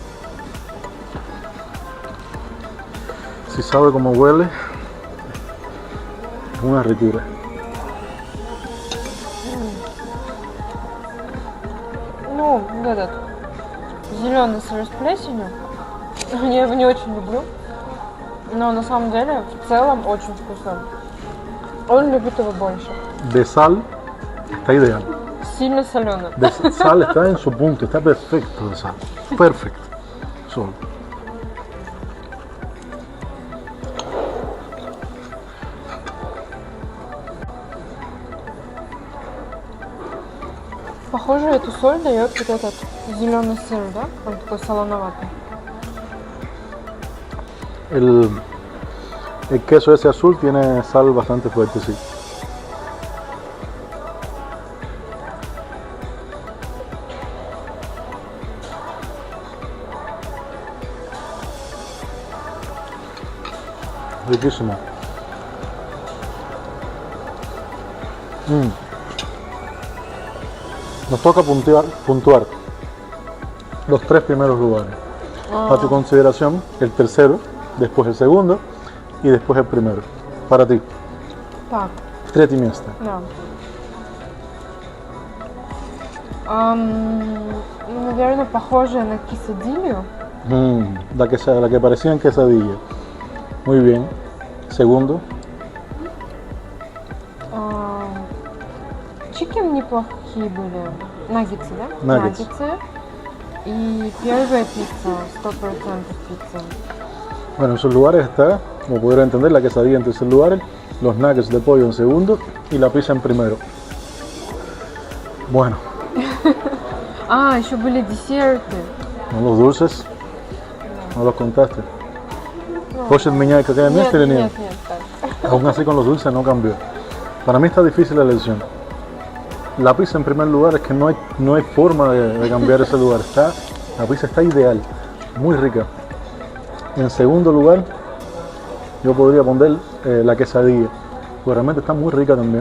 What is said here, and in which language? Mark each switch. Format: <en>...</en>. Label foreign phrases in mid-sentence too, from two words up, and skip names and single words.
<es>Si sabe cómo huele, es una ricura.</es> <ru>Ну, этот зеленый сыр с плесенью. Я его не очень люблю. Но на самом деле, в целом, очень вкусно. Он любит его больше.</ru> <es>De sal está ideal.</es> <ru>Сильно соленый.</ru> <es>De sal está en su punto, está perfecto de sal. Perfecto. Solo.</es> <ru>Похоже, эту соль дает вот этот зеленый сыр, да? Он такой солоноватый.</ru> <es>El queso ese azul tiene sal bastante fuerte, sí. Riquísimo. Nos toca puntuar los 3 primeros lugares. A tu consideración, el tercero, después el segundo y después el primero. Para ti,</es> <ru>Так, 3 места. да. Наверное, похоже на quesadillo.</ru> <es>La que parecía en quesadilla. Muy bien. Segundo,</es> <ru>Чикен неплохие были. Наггетсы, да? Наггетсы. И первая пицца, 100% пицца.</ru> <es>bueno, en sus lugares está, como pudieron entender, la quesadilla en tercer lugar, los nuggets de pollo en segundo y la pizza en primero. Bueno,</es> <ru>Еще были десерты.</ru> <es>¿no los dulces? ¿No los contaste?</es> <ru>Хочет менять какая Нет, место или нет, нет? нет, так.</ru> <es>Aún así con los dulces no cambió. Para mí está difícil la elección. La pizza en primer lugar es que no hay forma de cambiar ese lugar. La pizza está ideal, muy rica. En segundo lugar, yo podría poner la quesadilla, porque realmente está muy rica también.</es>